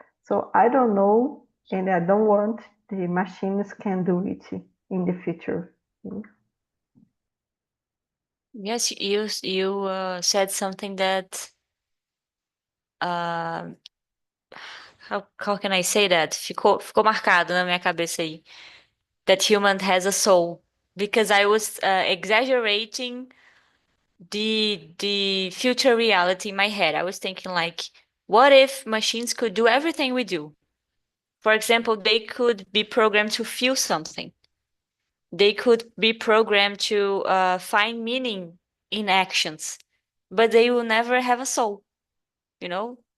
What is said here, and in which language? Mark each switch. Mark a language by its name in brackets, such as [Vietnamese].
[English] So I don't know, and I don't want the machines can do it in the future. Yes, you said something that uh, how can I say that? [Portuguese] Ficou marcado na minha cabeça aí. [English] That human has a soul. Because I was exaggerating the future reality in my head. I was thinking like, what if machines could do everything we do? For example, they could be programmed to feel something. They could be programmed to find meaning in actions, but they will never have a soul, you know?